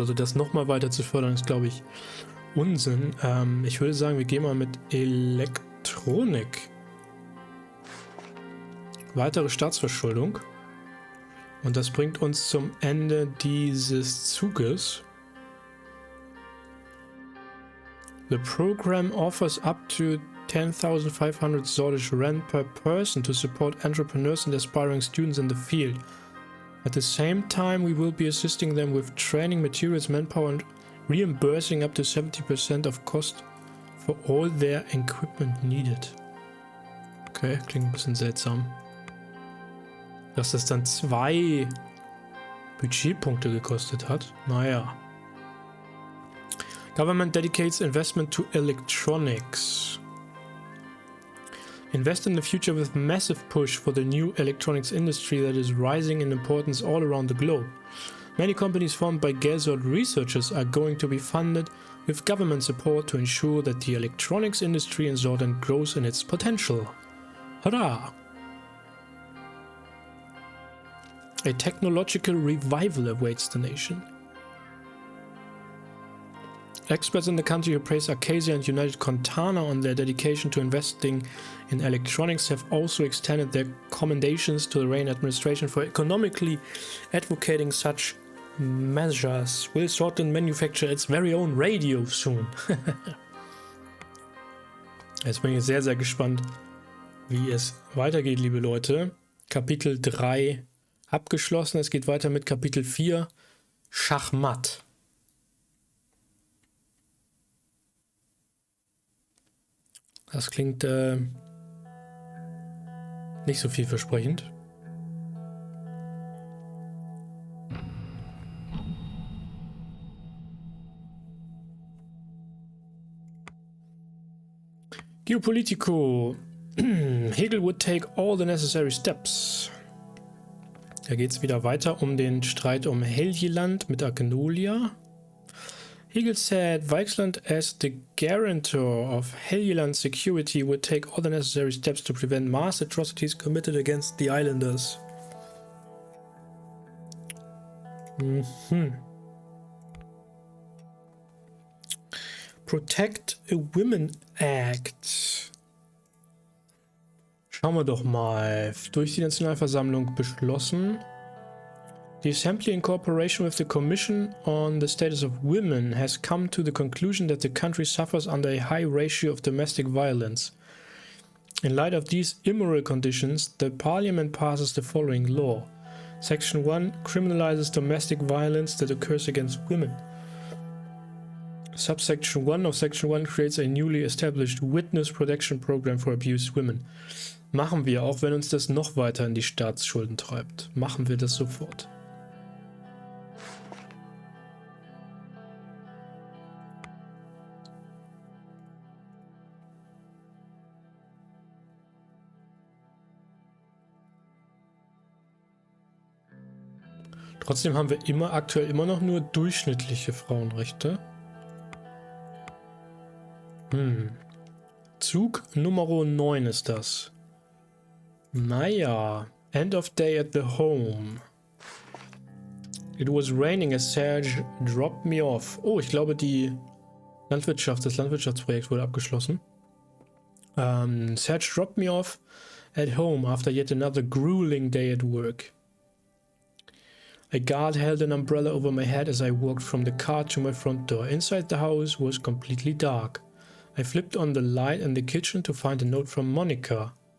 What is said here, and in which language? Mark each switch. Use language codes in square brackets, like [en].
[de] Also das nochmal weiter zu fördern, ist, glaube ich, Unsinn. Ich würde sagen, wir gehen mal mit Elektronik. Weitere Staatsverschuldung. Und das bringt uns zum Ende dieses Zuges. [en] The program offers up to 10,500 Sordish rent per person to support entrepreneurs and aspiring students in the field. At the same time, we will be assisting them with training, materials, manpower and reimbursing up to 70% of cost for all their equipment needed. [de] Okay, klingt ein bisschen seltsam. Dass das dann 2 Budgetpunkte gekostet hat. Naja. [en] Government dedicates investment to electronics. Invest in the future with massive push for the new electronics industry that is rising in importance all around the globe. Many companies formed by Gesord researchers are going to be funded with government support to ensure that the electronics industry in Sordland grows in its potential. Hurrah! A technological revival awaits the nation. Experts in the country who praise Acacia and United Contana on their dedication to investing in electronics have also extended their commendations to the Rayne administration for economically advocating such measures. Will Sordland manufacture its very own radio soon? [de] Jetzt bin ich sehr, sehr gespannt, wie es weitergeht, liebe Leute. Kapitel 3 abgeschlossen. Es geht weiter mit Kapitel 4, Schachmatt. Das klingt nicht so vielversprechend. Geopolitico. [en] Hegel would take all the necessary steps. [de] Da geht es wieder weiter um den Streit um Helgeland mit Agnolia. [en] Hegel said Weichsland, as the guarantor of Helgeland's security, would take all the necessary steps to prevent mass atrocities committed against the islanders. [de] Protect a Women Act. Schauen wir doch mal. Durch die Nationalversammlung beschlossen. [en] The Assembly, in cooperation with the Commission on the Status of Women, has come to the conclusion that the country suffers under a high ratio of domestic violence. In light of these immoral conditions, the Parliament passes the following law. Section 1 criminalizes domestic violence that occurs against women. Subsection 1 of Section 1 creates a newly established Witness Protection Program for abused women. [de] Machen wir, auch wenn uns das noch weiter in die Staatsschulden treibt. Machen wir das sofort. Trotzdem haben wir aktuell immer noch nur durchschnittliche Frauenrechte. Zug Nummer 9 ist das. [en] Naja, end of day at the home. It was raining as Serge dropped me off. [de] Oh, ich glaube das Landwirtschaftsprojekt wurde abgeschlossen. [en] Serge dropped me off at home after yet another grueling day at work. A guard held an umbrella over my head as I walked from the car to my front door. Inside the house was completely dark. I flipped on the light in the kitchen to find a note from Monica.